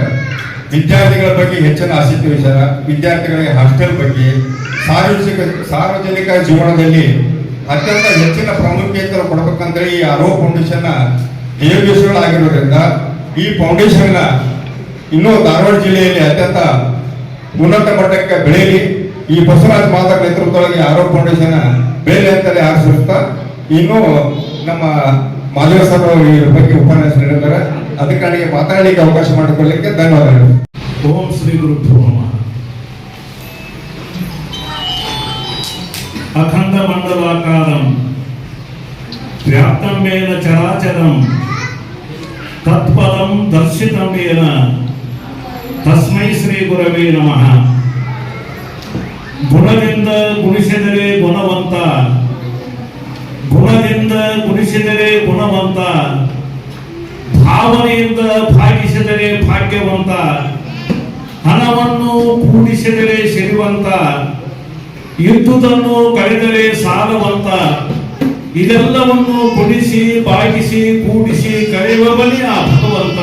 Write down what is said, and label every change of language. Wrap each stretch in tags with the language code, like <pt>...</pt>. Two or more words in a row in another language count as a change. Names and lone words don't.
<kn>ವಿದ್ಯಾರ್ಥಿಗಳ ಬಗ್ಗೆ ಹೆಚ್ಚಿನ ಆಸಕ್ತಿ ವಿಚಾರ, ವಿದ್ಯಾರ್ಥಿಗಳಿಗೆ ಹಾಸ್ಟೆಲ್ ಬಗ್ಗೆ, ಸಾರ್ವಜನಿಕ ಜೀವನದಲ್ಲಿ ಅತ್ಯಂತ ಹೆಚ್ಚಿನ ಪ್ರಾಮುಖ್ಯತೆ ಕೊಡಬೇಕಂತೇಳಿ ಈ ಆರೋಗ್ಯ ಫೌಂಡೇಶನ್ ನ ದೇವಕೇಶಗಳಾಗಿರೋದ್ರಿಂದ ಈ ಫೌಂಡೇಶನ್ ನ ಇನ್ನೂ ಧಾರವಾಡ ಜಿಲ್ಲೆಯಲ್ಲಿ ಅತ್ಯಂತ ಉನ್ನತ ಮಟ್ಟಕ್ಕೆ ಬೆಳೆಯಲಿ. ಈ ಬಸವರಾಜ್ ಮಾದರ್ ನೇತೃತ್ವದಲ್ಲಿ ಆರೋಗ್ಯ ಫೌಂಡೇಶನ್ ಬೆಳೆಯಲಿ ಅಂತಲೇ ಆಶಿಸುತ್ತಾ, ಇನ್ನು ನಮ್ಮ ಮಾಧವ ಸರ್ ಅವರು ಈ ಬಗ್ಗೆ ಉಪನ್ಯಾಸ ನೀಡಿದ್ದಾರೆ. ಅದಕ್ಕೆ ನನಗೆ ಮಾತಾಡಲಿಕ್ಕೆ ಅವಕಾಶ ಮಾಡಿಕೊಳ್ಳಲಿಕ್ಕೆ ಧನ್ಯವಾದಗಳು.</kn> <sa>ಓಂ ಶ್ರೀ ಗುರುಭ್ಯೋ ನಮಃ. ಅಖಂಡ ಮಂಡಲಾಕಾರಂ ವ್ಯಾಪ್ತಂ ಮೇನ ಚರಾಚರಂ ತತ್ಪದಂ ದರ್ಶಿತಂ ಮೇನ ತಸ್ಮೈ ಶ್ರೀ ಗುರವೇ ನಮಃ.</sa> <kn>ಗುಣದಿಂದ ಗುಣಿಸಿದರೆ ಗುಣವಂತ, ಗುಣದಿಂದ ಗುಣಿಸಿದರೆ ಗುಣವಂತ, ಭಾವನೆಯಿಂದ ಭಾಗಿಸಿದರೆ ಭಾಗ್ಯವಂತ, ಹಣವನ್ನು ಕೂಡಿಸಿದರೆ ಸಿರಿವಂತ, ಇದ್ದುದನ್ನು ಕಳೆದರೆ ಸಾಲವಂತ, ಇದೆಲ್ಲವನ್ನು ಗುಣಿಸಿ ಭಾಗಿಸಿ ಕೂಡಿಸಿ ಕಳೆಯುವ ಬಲಿ ಆ ಭಗವಂತ.</kn>